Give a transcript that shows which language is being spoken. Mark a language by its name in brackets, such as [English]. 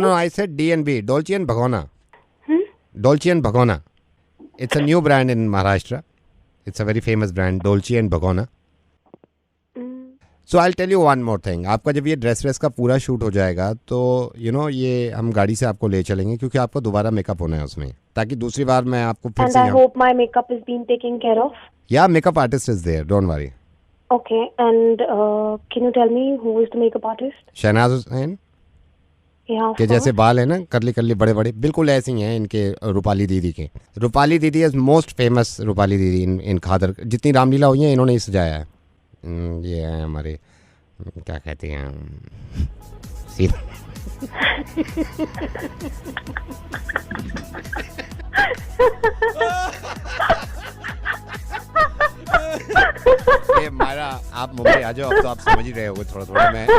[English] No I said DNB, Dolce and Bhagona. Dolce and Bhagona, it's a new brand in Maharashtra, it's a very famous brand, Dolce and Bhagona. So I tell you one more thing, [Hindi] आपका जब ये dress का पूरा शूट हो जाएगा तो ये हम गाड़ी से आपको ले चलेंगे, क्योंकि आपको दोबारा मेकअप होना है उसमें, ताकि दूसरी बार मैं आपको फिर से। [English] And I hope my makeup is being taken care of. Yeah, makeup artist is there, don't worry. Okay, and can you tell me who is the makeup artist? [Hindi] Shehnaaz Hussain के जैसे बाल है ना, करली करली बड़े बड़े, बिल्कुल ऐसे ही हैं इनके, रूपाली दीदी के। रूपाली दीदी [English] is most famous, [Hindi] रूपाली दीदी इन खादर, जितनी रामलीला हुई है इन्होंने ही सजाया है। ये है हमारे, क्या कहते हैं, मायरा आप मुंबई आ जाओ, अब तो आप समझ ही रहे होगे थोड़ा थोड़ा।